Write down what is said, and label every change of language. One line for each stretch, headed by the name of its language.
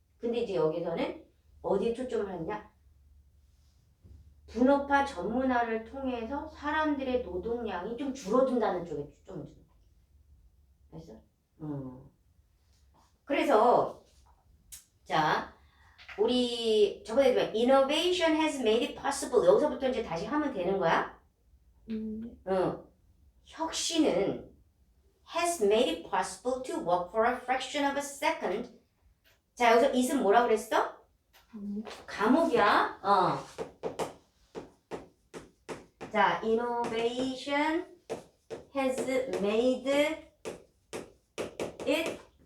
Korean: 근데 이제 여기서는 어디에 초점을 하느냐? 분업화 전문화를 통해서 사람들의 노동량이 좀 줄어든다는 쪽에 초점을 주는 거야. 됐어? 그래서 자 우리 저번에
English: innovation has made it possible
Korean: 여기서부터 이제 다시 하면 되는 거야.
English: 혁신은 has made it possible to work for a fraction of a second.
Korean: 자 여기서 it은 뭐라 그랬어? 감옥이야.
English: 자 innovation has made it